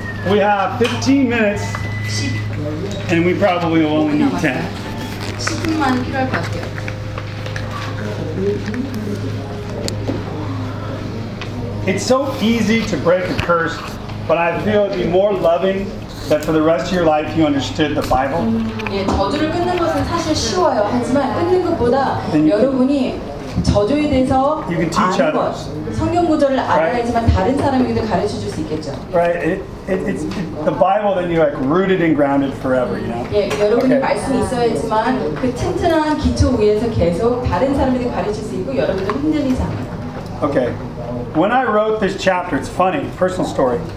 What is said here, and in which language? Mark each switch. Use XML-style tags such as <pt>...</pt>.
<en>We have 15 minutes, and we probably will only need 10.</en> <ko>10분만 필요할 것 같아요.</ko> <en>It's so easy to break a curse, but I feel it'd be more loving that for the rest of your life you understood the Bible.</en> <ko>예, 저주를 끊는 것은 사실 쉬워요. 하지만 끊는 것보다 여러분이 저주에 대해서</ko> <en>you can teach</en> <ko>아는</ko> <en>others.</en> <ko>것, 성경 구절을 알아야지만</ko> <en>right?</en> <ko>다른 사람에게도 가르쳐 줄 수 있겠죠.</ko> <en>Right, it's the Bible, then you're like rooted and grounded forever, you know.</en> <ko>예, 여러분이 okay. 말씀이 있어야지만 그 튼튼한 기초 위에서 계속 다른 사람에게 가르칠 수 있고 여러분도 흔들리지 않아요.</ko> <en>Okay, when I wrote this chapter, it's funny, personal story.</en>